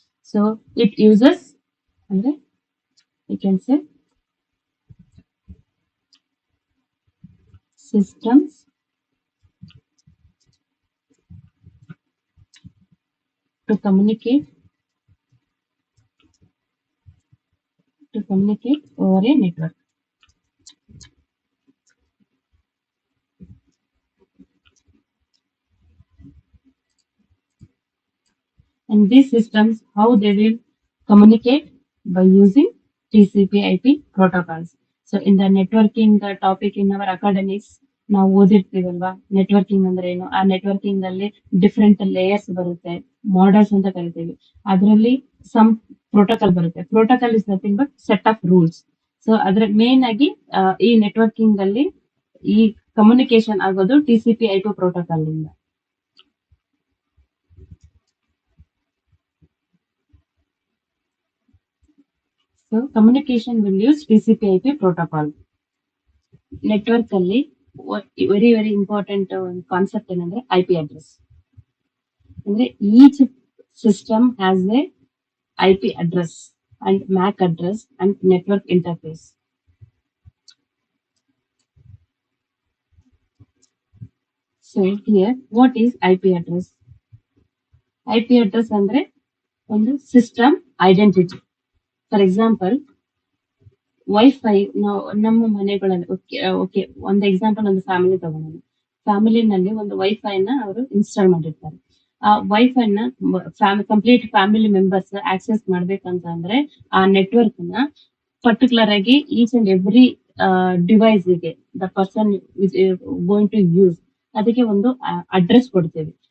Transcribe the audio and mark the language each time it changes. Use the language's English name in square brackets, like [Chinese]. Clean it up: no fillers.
[English] So it uses, you can say, systems to communicate over a network. And these systems, how they will communicate by using TCP/IP protocols. So in the networking the topic in our academics [Kannada] ನಾವು ಓದಿರ್ತೀವಲ್ವಾ, networking ಅಂದ್ರೆ ಏನು, ಆ networking ಅಲ್ಲಿ different layers ಬರುತ್ತೆ, models ಅಂತ ಕರಿತೀವಿ. ಅದರಲ್ಲಿ some protocol ಬರುತ್ತೆ. [English] Protocol is nothing but set of rules. [Kannada] So ಅದ್ರ ಮೇನ್ ಆಗಿ ಈ ನೆಟ್ವರ್ಕಿಂಗ್ ಅಲ್ಲಿ ಈ ಕಮ್ಯುನಿಕೇಶನ್ ಆಗೋದು TCP/IP ಪ್ರೋಟೋಕಾಲ್ ಇಂದ. [English] So communication will use TCP/IP protocol. [Kannada] Network ಅಲ್ಲಿ ವೆರಿ ಇಂಪಾರ್ಟೆಂಟ್ ಒಂದು ಕಾನ್ಸೆಪ್ಟ್ ಏನಂದ್ರೆ IP ಅಡ್ರೆಸ್. [English] ಅಂದ್ರೆ each system has a IP address and MAC address and network interface. So here, what is IP address? [Kannada] IP address ಅಂದ್ರೆ ಒಂದು system identity. For example, wifi ನಮ್ಮ ಮನೆಗಳಲ್ಲಿ okay ಒಂದು example, ಒಂದು family ತಗೊಂಡು ಫ್ಯಾಮಿಲಿನಲ್ಲಿ ಒಂದು ವೈಫೈನ ಅವರು ಇನ್ಸ್ಟಾಲ್ ಮಾಡಿರ್ತಾರೆ. ಆ ವೈಫೈನ ಕಂಪ್ಲೀಟ್ ಫ್ಯಾಮಿಲಿ ಮೆಂಬರ್ಸ್ ಆಕ್ಸೆಸ್ ಮಾಡ್ಬೇಕಂತ ಅಂದ್ರೆ ಆ ನೆಟ್ವರ್ಕ್ ನ ಪರ್ಟಿಕ್ಯುಲರ್ ಆಗಿ ಈಚ್ ಅಂಡ್ ಎವ್ರಿ ಡಿವೈಸ್ ಗೆ [English] the person going to use [Kannada] ಅದಕ್ಕೆ ಒಂದು ಅಡ್ರೆಸ್ ಕೊಡ್ತೇವೆ.